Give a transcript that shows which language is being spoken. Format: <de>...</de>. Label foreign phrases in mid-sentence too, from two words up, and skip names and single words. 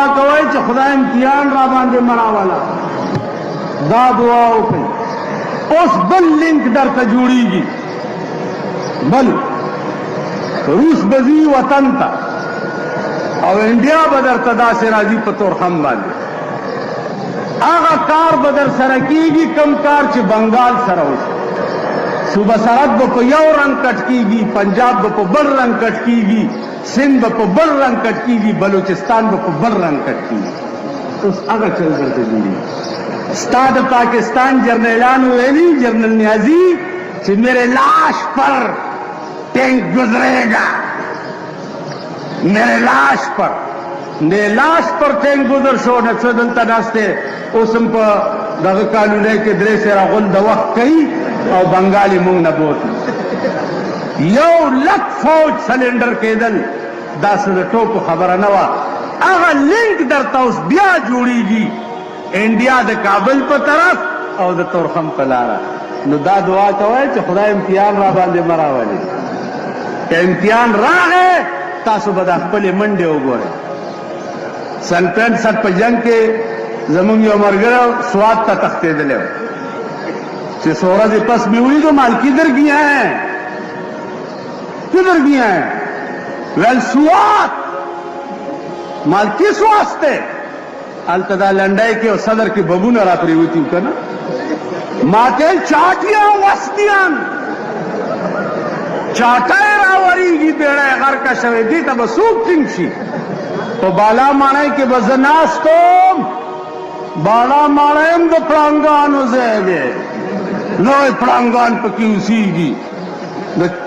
<ps>کوئ چې خدای امتحان را باندې مراوله دا دعا وکړئ اوس بل لینک درته جوړیږي بل روس بزی وطن ته او انډیا به درته داسې راځي په تورخم باندې هغه کار به در سره کېږي کم کار چې بنګال سره وشي صوبه سرحد به په یو رنګ کټ کېږي پنجاب به په بل رنګ کټ کېږي سند به په بل رنګ کټ کېږي بلوچستان به په بل رنګ کټ کېږي اوس هغه چل درته جوړیږي ستا د پاکستان جرنیلانو ویلي جرنل نیازی چې</ps> <ur>میرے لاش پر ٹینک گزرے گا میرے لاش پر</ur> <ps>ټینک گزر شو نه څه دلته ناست دی اوس هم په دغه کالونۍ کې درې سره غول د وخت کوي او بنګالي مونږ نه بوتي 1,00,000 فوج سلنډر کېدل دا څه د ټوکو خبره نه وه هغه لینک درته اوس بیا جوړیږي انډیا د کابل په طرف او د تورخم په لاره نو دا دعا کوئ چې خدای امتحان را باندې مه راولي که امتحان راغی تاسو به دا خپلې منډې وګورئ سن 65 په جنگ کې زمونږ یو ملګری سوات ته تښتېدلی و چې څو ورځې پس مې ولیدو</ps> <ur>مال کدھر گیا ہے</ur> <ps>ویل سوات</ps> <ur>مال کس واسطے</ur> <ps>هلته دا لنډۍ کې او صدر کې ببونه را پرېوتي وو که نه ما ته چاټیان وسطیان چاټی راورېږي بیړی غرقه شوی دې ته به څوک ټینګ شي په بالا ماڼۍ کې به زه ناست وم بالا ماڼۍ هم د پړانګانو ځای دی لوی پړانګان پکې اوسېږي د</ps>